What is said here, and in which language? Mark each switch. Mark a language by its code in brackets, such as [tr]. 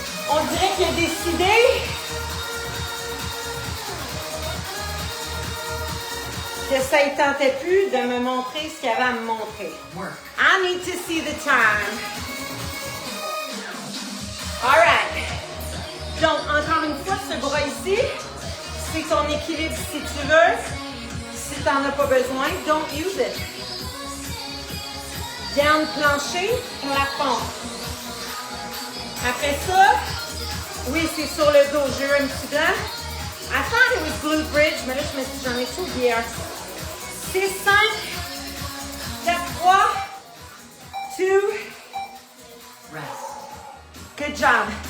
[fr] On dirait qu'il a décidé que ça ne tentait plus de me montrer ce qu'il y avait à me montrer. [en] I need to see the time. All right. [fr] Donc, encore une fois, ce bras ici, c'est ton équilibre si tu veux. Si tu n'en as pas besoin, [en] don't use it. [fr] Garde plancher pour la pompe. Après ça, oui, c'est sur le dos. J'ai eu un petit blanc. [en] I thought it was glute bridge, [fr] mais là, j'en ai tout hier. [en] 6, 5, 4, 3, 2, rest. Good job.